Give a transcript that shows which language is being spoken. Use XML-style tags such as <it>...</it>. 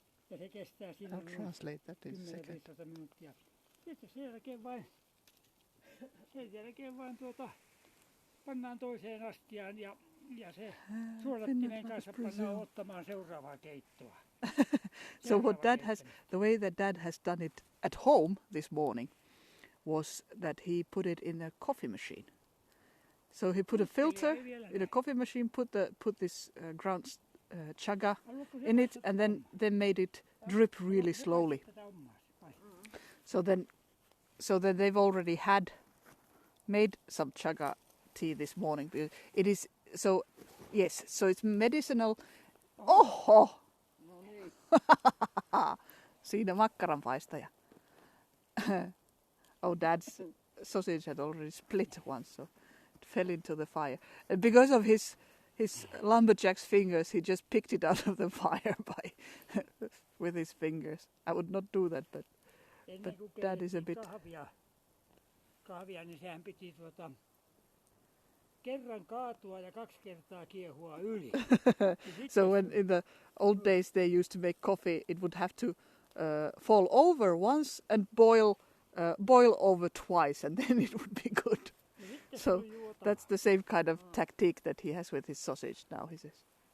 <fi>Ja se kestää</fi> <en>I'll</en> <fi>silloin</fi> <en>translate that in a second.</en> <fi>10-15 minuuttia. Sitten sen jälkeen vain pannaan toiseen astiaan ja se suodattimen kanssa pannaan ottamaan seuraavaa keittoa.</fi> <en>So what Dad has, the way that Dad has done it at home this morning was that he put it in a coffee machine. So he put a filter in a coffee machine, put this ground chaga in it, and then made it drip really slowly. So then they've already had made some chaga tea this morning. It is so yes, so it's medicinal. Oho!</en> <fi>Siinä makkaranpaistaja.</fi> <en>Oh, Dad's sausage had already split once, so it fell into the fire. And because of his lumberjack's fingers, he just picked it out of the fire with his fingers. I would not do that, but Dad is a bit.</en> <fi>Kahvia, niin sehän piti kerran kaatua ja 2 kertaa kiehua yli.</fi> <en>So when in the old days they used to make coffee, it would have to fall over once and boil over twice, and then it would be good. So that's the same kind of tactic that he has with his sausage now, he says.</en>